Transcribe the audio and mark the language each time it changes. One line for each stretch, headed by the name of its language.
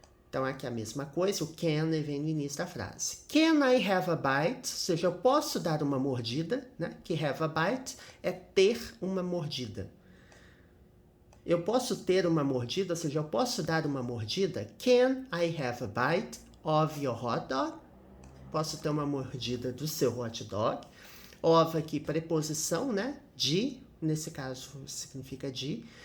Portuguese: Então, aqui é a mesma coisa, o can vem no início da frase.
English: Can I have a bite?
Portuguese: Ou seja, eu posso dar uma mordida, né? Que
English: have a bite
Portuguese: é ter uma mordida. Eu posso ter uma mordida, ou seja, eu posso dar uma mordida.
English: Can I have a bite of your hot dog?
Portuguese: Posso ter uma mordida do seu hot dog. Of aqui, preposição, né? De, nesse caso significa de.